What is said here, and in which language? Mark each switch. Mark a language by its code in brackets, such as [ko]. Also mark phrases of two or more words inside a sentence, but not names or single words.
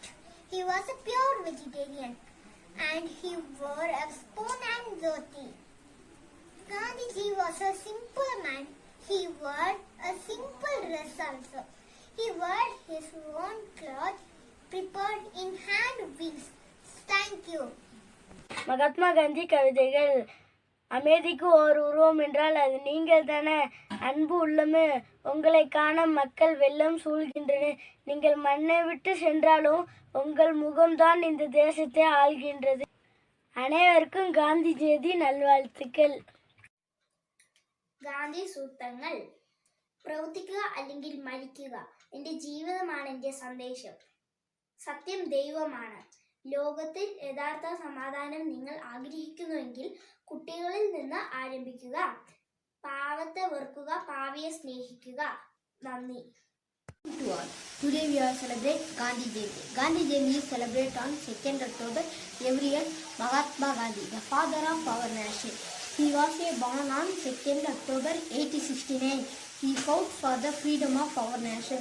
[en] He was a pure vegetarian and he wore a spoon and dhoti. Gandhiji was a simple man. He wore a simple dress also. He wore his own clothes prepared in hand wheels. Thank you. [ta] மகாத்மா காந்தி கவிதைகள். அமைதிக்கு ஓர் உருவம் என்றால் அது நீங்கள் தானே. அன்பு உள்ளமே, உங்களை காண மக்கள் வெள்ளம் சூழ்கின்றன. நீங்கள் மண்ணை விட்டு சென்றாலும் உங்கள் முகம்தான் இந்த தேசத்தை ஆள்கின்றது. அனைவருக்கும் காந்தி ஜெயந்தி നൽവാഴ്ത്തുക്കൾ. [ml] ഗാന്ധി സൂത്രങ്ങൾ. പ്രവർത്തിക്കുക അല്ലെങ്കിൽ മരിക്കുക. എൻ്റെ ജീവിതമാണ് എൻ്റെ സന്ദേശം. സത്യം ദൈവമാണ്. ലോകത്തിൽ യഥാർത്ഥ സമാധാനം നിങ്ങൾ ആഗ്രഹിക്കുന്നുവെങ്കിൽ കുട്ടികളിൽ നിന്ന് ആരംഭിക്കുക. പാവത്തെ വെറുക്കുക, പാവിയെ സ്നേഹിക്കുക. നന്ദി. [en] Today we are celebrate Gandhi Jayanti. Gandhi Jayanti is celebrated on 2nd October every year. Mahatma Gandhi, the father of our nation. He was born on 2nd October 1869. He fought for the freedom of our nation.